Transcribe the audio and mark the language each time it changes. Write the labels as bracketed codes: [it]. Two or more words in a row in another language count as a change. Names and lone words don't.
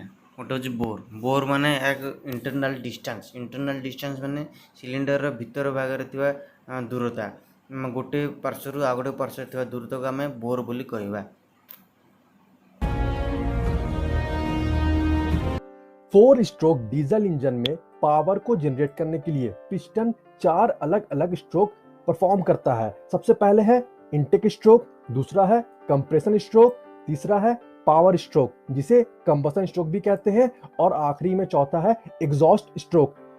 [or] ଗୋଟେ ହେଉଛି ବୋର୍ ମାନେ ଏକ [en] internal distance [or] ମାନେ ସିଲିଣ୍ଡରର ଭିତର ଭାଗରେ ଥିବା ଦୂରତା। ଗୋଟେ ପାର୍ଶ୍ୱରୁ ଆଉ ଗୋଟେ ପାର୍ଶ୍ୱରେ ଥିବା ଦୂରତାକୁ ଆମେ ବୋର୍ ବୋଲି କହିବା। [hi] 4 [en] stroke diesel engine [hi] में पावर को जनरेट करने के लिए पिस्टन 4 अलग अलग [en] stroke perform [hi] करता है। सबसे पहले है [en] intake stroke, [hi] दूसरा है [en] compression stroke, [hi] तीसरा है [en] power stroke [hi] जिसे [en] combustion stroke [hi] भी कहते हैं, और आखिरी में चौथा है [en] exhaust stroke.